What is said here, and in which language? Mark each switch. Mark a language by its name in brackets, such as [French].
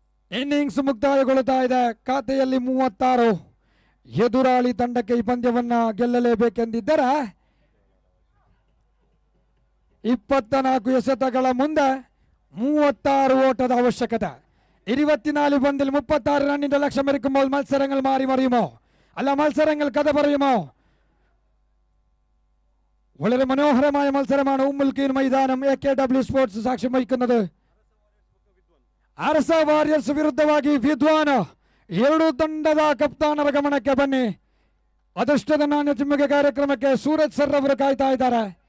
[Kannada] Innings ಮುಕ್ತಾಯಗೊಳ್ಳುತ್ತಾ ಇದೆ. ಖಾತೆಯಲ್ಲಿ 36. ಎದುರಾಳಿ ತಂಡಕ್ಕೆ ಈ ಪಂದ್ಯವನ್ನ ಗೆಲ್ಲಲೇಬೇಕೆಂದಿದ್ದರೆ 24 ಎಸೆತಗಳ ಮುಂದೆ 36 [Malayalam] ഓട്ടದ ആവശ്യകത. 24 പന്തിൽ 36 റണ്ണിന്റെ ലക്ഷ്യമെടുക്കുമ്പോൾ മത്സരങ്ങൾ മാറി മറിയുമോ, അല്ല മത്സരങ്ങൾ കഥ പറയുമോ? വളരെ മനോഹരമായ മത്സരമാണ് ഉമ്മുൽ ഖീൻ മൈതാനം AKW സ്പോർട്സ് സാക്ഷ്യം വഹിക്കുന്നത്. [Kannada] ಅರಸ ವಾರಿಯರ್ಸ್ ವಿರುದ್ಧವಾಗಿ ವಿದ್ವಾನ್ 2 ತಂಡದ ಕಪ್ತಾನರ ಗಮನಕ್ಕೆ ಬನ್ನಿ. ಅದೃಷ್ಟದ ನಾಣ್ಯ ಚಿಮ್ಮುಗೆ ಕಾರ್ಯಕ್ರಮಕ್ಕೆ ಸೂರಜ್ ಸರ್ ಅವರು ಕಾಯ್ತಾ ಇದ್ದಾರೆ.